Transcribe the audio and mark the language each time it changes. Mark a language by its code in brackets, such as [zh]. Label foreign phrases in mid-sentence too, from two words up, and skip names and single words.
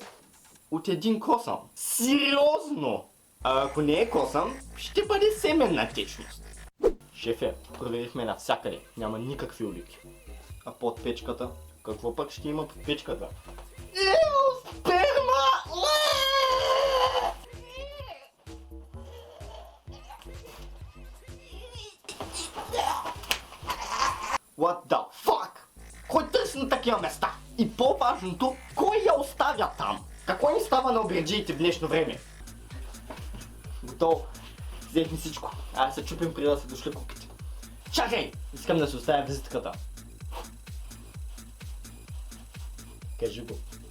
[bg] От един косъм. Сериозно! А ако не е косъм, ще бъде семенна течност. Шефе, проверихме навсякъде, няма никакви улики. А под печката? Какво пък ще има под печката? Сперма! [en] What the fuck? [bg] Кой търси на такива места? И по-важното, кой я оставя там? Какво ни става на обреджиите в днешно време? Готово. Взехме всичко. Айде се чупим преди да са дошли куките. Чакай! Искам да си оставя визитката. Кажи го.